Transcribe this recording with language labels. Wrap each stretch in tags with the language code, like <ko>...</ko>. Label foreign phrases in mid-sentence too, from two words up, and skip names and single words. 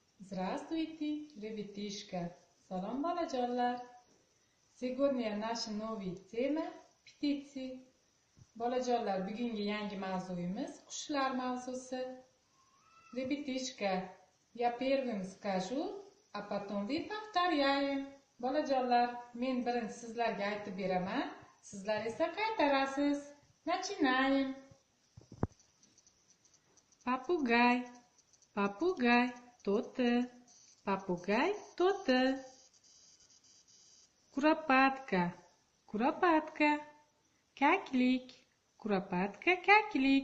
<ru>Здравствуйте, ребятишки!</ru> <uz>Salom bolajonlar!</uz> <ru>Сегодня наша новая тема – птицы.</ru> <uz>Bolajonlar, bugungi yangi mavzuyimiz qushlar mavzusi.</uz> <ru>Ребятишки, я первым скажу, а потом вы повторяем.</ru> <uz>Bolajonlar, men birinchi sizlarga aytib beraman, sizlar esa qaytarasiz.</uz> <ru>Начинаем. Попугай, попугай, кто-то. Попугай, кто-то. Куропатка, куропатка. Кяклик, куропатка, кяклик.</ru>